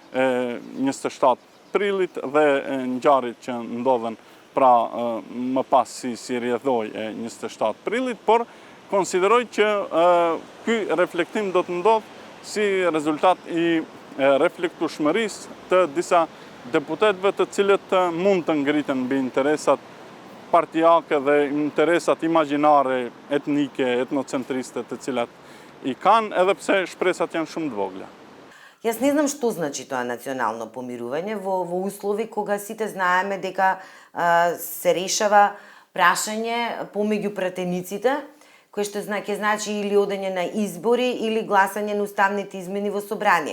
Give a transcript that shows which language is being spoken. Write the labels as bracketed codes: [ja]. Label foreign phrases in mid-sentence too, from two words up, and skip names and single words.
[sq] 27 prillit dhe ngjarjet që ndodhen pra më pas si rrjedhoj e 27 prillit, por konsideroj që ky reflektim do të ndodh si rezultat i reflektueshmërisë të disa deputetëve të cilët mund të ngriten mbi interesat partijake dhe interesat imagjinare, etnike, etnocentriste të cilat i kanë, edhe pse shpresat janë shumë të vogla. [mk] Јас не знам што значи тоа национално помирување во услови кога сите знаеме дека се решава прашање помеѓу пратениците, кој што ќе значи или одење на избори или гласање на уставните измени во собрание.